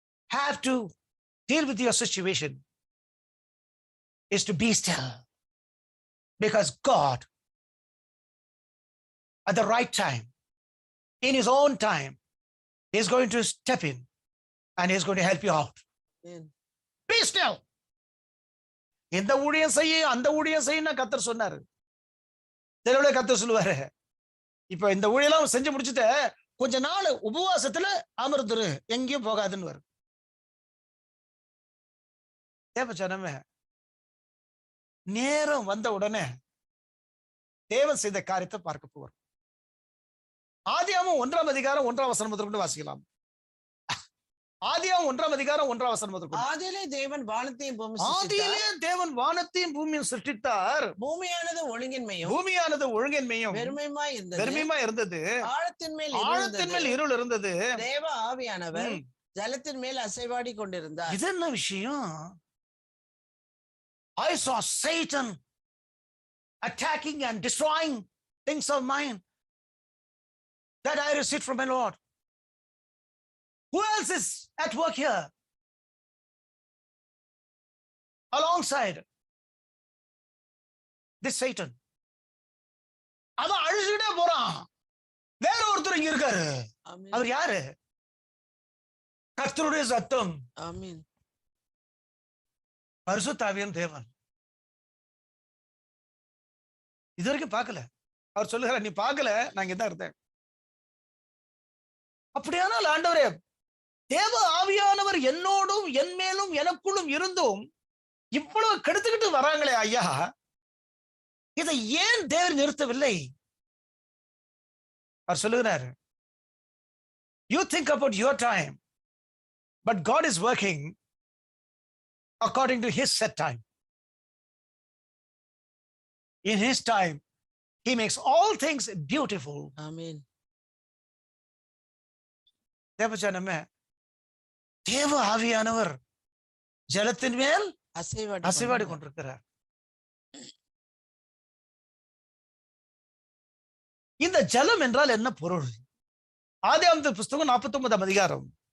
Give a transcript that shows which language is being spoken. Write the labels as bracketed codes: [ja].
[en] have to deal with your situation is to be still. Because God, at the right time, in his own time, is going to step in and he's going to help you out. Amen. Be still. [ta] இந்த ஊழியம் செய்ய அந்த ஊழியம் செய்ய கர்த்தர் சொன்னாரு. தெருவுல கர்த்தர் சொல்லுவாரு, இப்ப இந்த ஊழியெல்லாம் செஞ்சு முடிச்சுட்டு கொஞ்ச நாள் உபவாசத்துல அமர்ந்துரு, எங்கேயும் போகாதுன்னு வரும். தேவஜனமே, நேரம் வந்த உடனே தேவன் செய்த காரியத்தை பார்க்க போறோம். ஆதியாகமம் 1ஆம் அதிகாரம் 1ஆம் வசனம் முதற்கொண்டு வாசிக்கலாம். ஆதியாகமம் 1ஆம் அதிகாரம் 1ஆம் வசனம் முதற்கொண்டு. ஆதியிலே தேவன் வானத்தையும் பூமியையும் ஆதியிலே தேவன் வானத்தையும் பூமியையும் சிருஷ்டித்தார். பூமியானது ஒழுங்கின்மையும் வெறுமையுமாய் இருந்தது. ஆழத்தின் மேல் இருள் இருந்தது. தேவ ஆவியானவர் ஜலத்தின் மேல் அசைவாடி கொண்டிருந்தார். இது என்ன விஷயம்? [en] I saw Satan attacking and destroying things of mine that I received from my Lord. Who else is at work here? Alongside this Satan. [ta] அவன் அழிச்சுட்டே போறான். வேற ஒருத்தர் இங்க இருக்காரு. அவர் யாரு? கர்த்தருடைய சத்தம். ஆமென். பரிசுத்த ஆவியின் தேவன். இது வரைக்கும் பார்க்கல. அவர் சொல்லுகிறார், நீ பார்க்கல, நான் இங்கதான் இருந்தேன். அப்படியானால் ஆண்டவரே, தேவ ஆவியானவர் என்னோடும் என் மேலும் எனக்குள்ளும் இருந்தும் இவ்வளவு கெடுத்துக்கிட்டு வராங்களே ஐயா, இதை ஏன் தேவன் நிறுத்தவில்லை? அவர் சொல்லுகிறார், [en] you think about your time, but God is working according to his set time. In his time, he makes all things beautiful. Amen. [ta] தேவஜனமே, தேவ ஆவியானவர் ஜலத்தின் மேல் அசைவாடி கொண்டிருக்கிறார். இந்த ஜலம் என்றால் என்ன பொருள்? ஆதியாகமத்தின் புஸ்தகம் 49ஆம் அதிகாரம்.